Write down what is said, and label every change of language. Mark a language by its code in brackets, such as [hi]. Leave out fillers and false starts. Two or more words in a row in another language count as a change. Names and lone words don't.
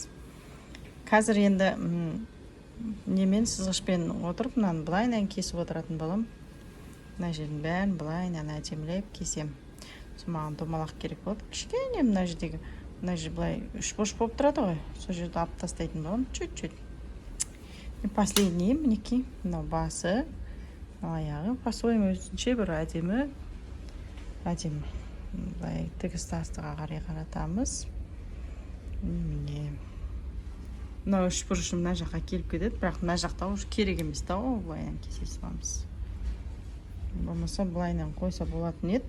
[kk] Қазір енді немен сызғышпен отырып, мынаны былайынан кесіп отыратын болам. Мына жердің бәрін былайынан әдемілеп кесем. Маған домалақ керек болды. Кішкене мына жердегі, мына жер былай үш бош болып тұрады ғой. Сол жерді алып тастайтын болам, [ru] чуть-чуть. Последний, [kk] мінекей, мынау басы, аяғы, по-своему өзінше бір әдемі. Былай тігіс тастыға қарай қаратамыз. Міне. Мынау үш бұрышым мына жаққа келіп кетеді, бірақ мына жақта уже керек емес та, ол былайынан кесе саламыз. Болмаса былайынан қойса болатын еді.